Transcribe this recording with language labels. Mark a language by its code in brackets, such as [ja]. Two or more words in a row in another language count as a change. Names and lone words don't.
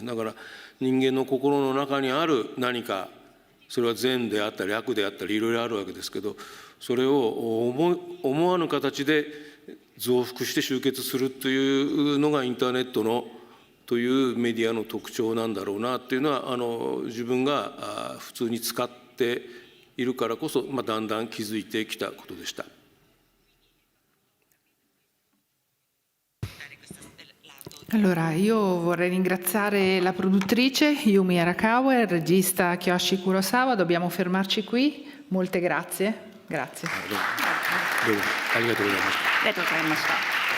[ja] だから人間の心の中にある何か、それは善であったり悪であったりいろいろあるわけですけど、それを思わぬ形で増幅して集結するというのがインターネットのというメディアの特徴なんだろうなっていうのは自分が普通に使っているからこそ、だんだん気づいてきたことでした。 [it] Allora, io vorrei ringraziare la produttrice Yumi Arakawa e il regista Kiyoshi Kurosawa. Dobbiamo fermarci qui. Molte grazie. Grazie. [ja] ありがとうございました。